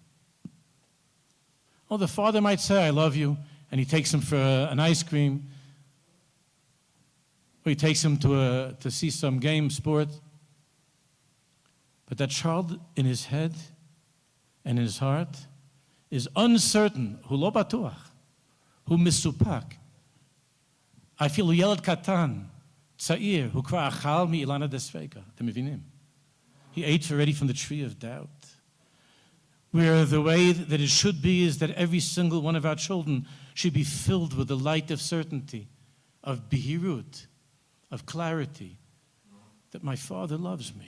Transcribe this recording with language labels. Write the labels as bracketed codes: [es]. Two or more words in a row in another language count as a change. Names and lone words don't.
[en] Oh, the father might say, I love you, and he takes him for an ice cream, or he takes him to see some game, sport. But that child in his head and in his heart is uncertain. [he] הוא לא בטוח, הוא מסופק. [en] I feel [he] ילד קטן, צעיר, הוא כבר אכל מאילנה דספיקה. אתם מבינים? [en] He ate already from the tree of doubt. Where the way that it should be is that every single one of our children should be filled with the light of certainty, of behirut, of clarity, that my Father loves me.